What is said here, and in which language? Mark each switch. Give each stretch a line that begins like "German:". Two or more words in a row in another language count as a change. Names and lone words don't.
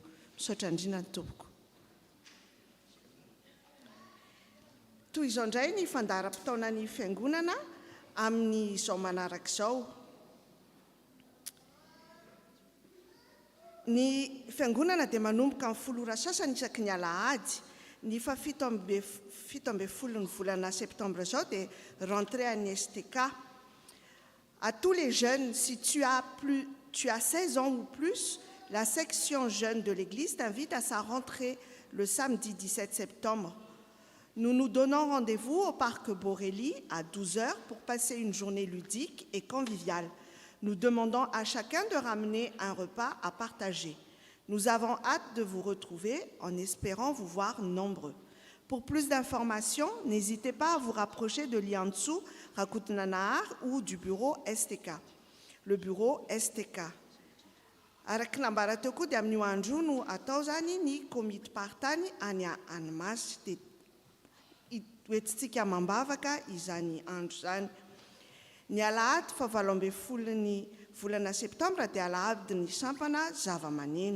Malagasy: Misaotra indrindra ny tompoko. Toy izao indray ny fandaharam-potoanan'ny fiangonana amin'izao manaraka izao. Ny fiangonana dia manomboka amin'ny folo ora sasany isaky ny alahady. Ny fa 17 volana septembre zao dia
French: rentrée à STK. À tous les jeunes, si tu as 16 ans ou plus, la section jeune de l'Église t'invite à sa rentrée le samedi 17 septembre. Nous nous donnons rendez-vous au parc Borély à 12h pour passer une journée ludique et conviviale. Nous demandons à chacun de ramener un repas à partager. Nous avons hâte de vous retrouver en espérant vous voir nombreux. Pour plus d'informations, n'hésitez pas à vous rapprocher de l'Iantsu, Rakutinanahar ou du bureau STK. Le bureau STK.
Malagasy: Araka nambara teo koa dia amin'io andro no atao zany ny komity partany any Anymasy dia hoentintsika mambavaka izany andro zany. Ny alahady fa 18 volana septambra dia alahadin'ny sampana zava-maneno.